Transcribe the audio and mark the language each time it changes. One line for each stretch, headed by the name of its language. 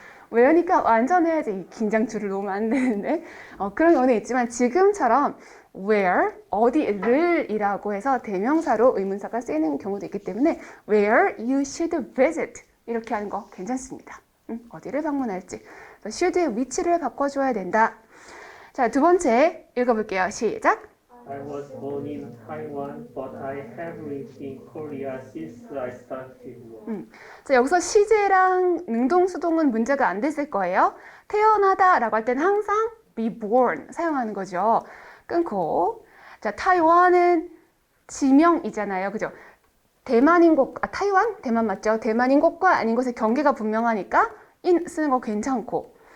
Korean: 외우니까 완전해야지. 이 긴장줄을 놓으면 안 되는데 그런 경우는 있지만 지금처럼 where, 어디를 이라고 해서 대명사로 의문사가 쓰이는 경우도 있기 때문에
English: where you should visit
Korean: 이렇게 하는 거 괜찮습니다. 어디를 방문할지 should의 위치를 바꿔줘야 된다. 자, 두 번째 읽어볼게요. 시작.
English: I was born in Taiwan, but I have lived in Korea since I started work.
Korean: 자, 여기서 시제랑 능동수동은 문제가 안 됐을 거예요. 태어나다라고 할 때는 항상 be born 사용하는 거죠. 끊고. 자, 타이완은 지명이잖아요. 그죠? 대만인 곳, 타이완? 대만 맞죠? 대만인 곳과 아닌 곳의 경계가 분명하니까 in 쓰는 거 괜찮고.